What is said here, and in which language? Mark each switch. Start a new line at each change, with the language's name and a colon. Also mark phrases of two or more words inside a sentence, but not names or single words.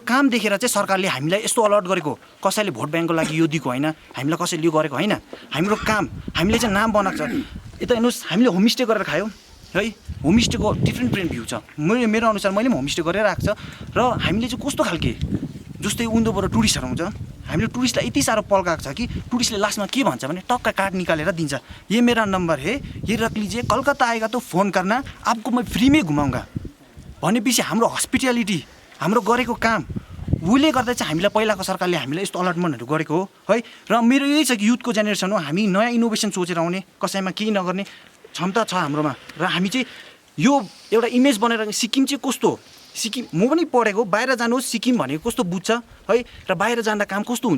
Nepali: काम देखेर चाहिँ सरकारले हामीलाई यस्तो अलर्ट गरेको कसैले भोट ब्याङ्कको लागि यो दिएको होइन हामीलाई कसैले यो गरेको होइन हाम्रो काम हामीले चाहिँ नाम बनाएको छ यता हेर्नुहोस् हामीले होमस्टे गरेर खायौँ है होमस्टेको
English: different view
Nepali: छ मेरो अनुसार मैले पनि होमस्टे गरेर आएको छ र हामीले चाहिँ कस्तो खालके जस्तै उन्दोबाट टुरिस्टहरू आउँछ हामीले टुरिस्टलाई यति साह्रो पल्काएको छ कि टुरिस्टले लास्टमा के भन्छ भने टक्का कार्ड निकालेर दिन्छ
Hindi: ये मेरा नम्बर है ये रख लीजिए कलकत्ता आएगा तो फोन करना आपको मैं फ्री में घुमाऊंगा
Nepali: भनेपछि हाम्रो हस्पिटालिटी हाम्रो गरेको काम भुलले गर्दा चाहिँ हामीलाई पहिलाको सरकारले हामीलाई यस्तो अलटमेन्टहरू गरेको हो है। र मेरो यही छ कि युथको जेनेरेसन हो, हामी नयाँ इनोभेसन सोचेर आउने, कसैमा केही नगर्ने क्षमता छ हाम्रोमा। र हामी चाहिँ यो एउटा इमेज बनेर सिक्किम चाहिँ कस्तो हो, सिक्किम म पनि पढेको, बाहिर जानुहोस् सिक्किम भनेको कस्तो बुझ्छ है, र बाहिर जाँदा काम कस्तो हुन्छ।